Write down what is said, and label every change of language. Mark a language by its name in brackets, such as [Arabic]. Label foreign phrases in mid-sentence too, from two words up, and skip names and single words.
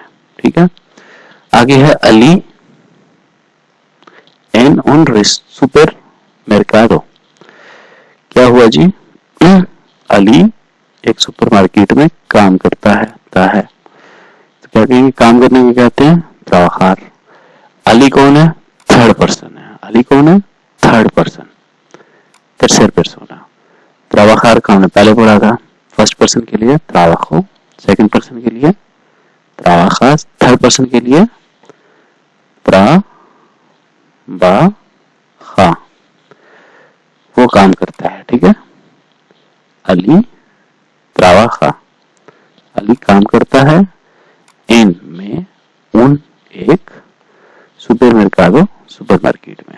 [Hindi] ठीक है, आगे है अली [Spanish] en un supermercado. [Hindi] क्या हुआ जी, अली एक सुपरमार्केट में काम करता है, तो क्या कहेंगे, काम करने को कहते हैं trabajar। अली कौन है, [English] third person [Hindi] है। अली कौन है, [English] third person, [Spanish] tercer persona। [Hindi] trabajar का हमने पहले पढ़ा था, [English] first person [Hindi] के लिए trabajo, [English] second person [Hindi] के लिए trabajas, [English] third person [Hindi] के लिए trabaja, वो काम करता है। ठीक है, अली trabaja, अली काम करता है, इन में, उन एक, सुपरमेर्काडो सुपरमार्केट में।